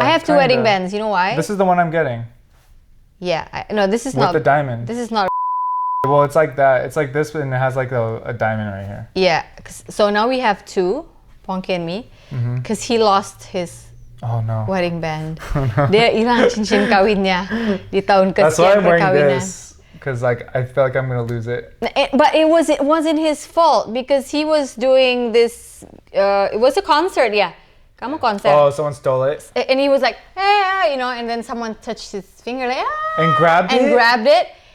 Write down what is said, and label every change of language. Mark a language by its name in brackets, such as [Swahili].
[English] I have two wedding bands. You know why? This is the one I'm getting. Yeah. No, this is with not. the diamond. This is not. Well, it's like that. It's like this, and it has like a diamond right here. Yeah. So now we have two, Ponky and me, because he lost his wedding band. [Indonesian] Dia hilang cincin kawinnya di tahun [English] That's why I'm wearing [Indonesian] perkawinan. [English] this, because like I feel like I'm gonna lose it. But it wasn't his fault because he was doing this. It was a concert, yeah. [Indonesian] Kamu konser. [English] Oh, someone stole it And he was like, hey, you know, and then someone touched his finger like, and grabbed it.